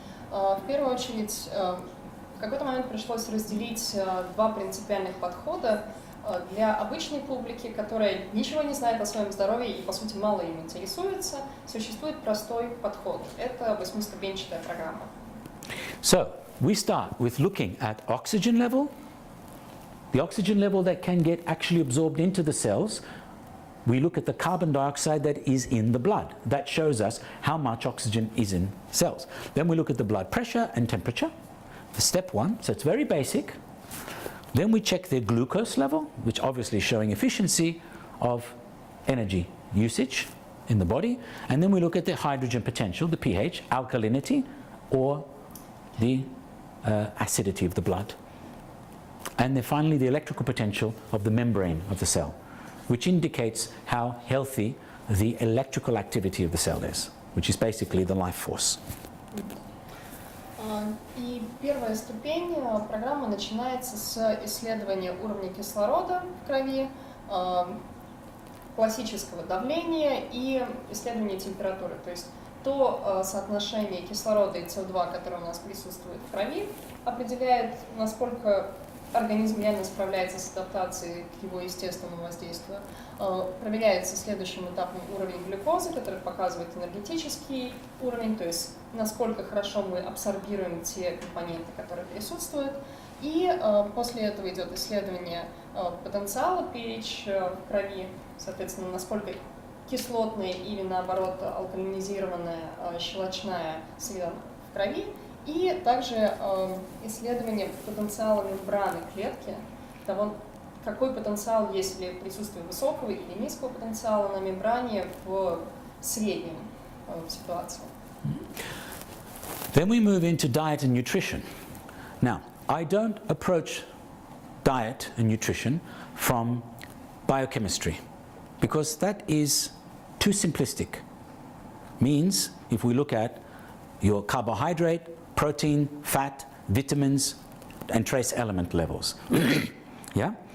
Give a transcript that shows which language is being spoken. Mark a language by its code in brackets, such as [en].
[ru] В первую очередь, в какой-то момент пришлось разделить два принципиальных подхода. Для обычной публики, которая ничего не знает о своем здоровье и, по сути, мало им интересуется, существует простой подход. Это 8-ступенчатая программа. [en] So, we start with looking at oxygen level, the oxygen level that can get actually absorbed into the cells. We look at the carbon dioxide that is in the blood. That shows us how much oxygen is in cells. Then we look at the blood pressure and temperature, the step 1, so it's very basic. Then we check their glucose level, which obviously is showing efficiency of energy usage in the body. And then we look at their hydrogen potential, the pH, alkalinity, or the acidity of the blood. And then finally the electrical potential of the membrane of the cell, which indicates how healthy the electrical activity of the cell is, which is basically the life force. [ru] И первая ступень программы начинается с исследования уровня кислорода в крови, классического давления и исследования температуры. То есть то соотношение кислорода и СО2, которое у нас присутствует в крови, определяет, насколько организм реально справляется с адаптацией к его естественному воздействию. Проверяется следующим этапом уровень глюкозы, который показывает энергетический уровень, то есть насколько хорошо мы абсорбируем те компоненты, которые присутствуют. И после этого идет исследование потенциала pH в крови, соответственно, насколько кислотная или, наоборот, алкалинизированная щелочная среда в крови. И также исследование потенциала мембраны клетки, того, какой потенциал есть ли присутствие высокого или низкого потенциала на мембране в среднем ситуации. [en] Then we move into diet and nutrition. Now, I don't approach diet and nutrition from biochemistry because that is too simplistic. Means if we look at your carbohydrate, protein, fat, vitamins, and trace element levels. Yeah?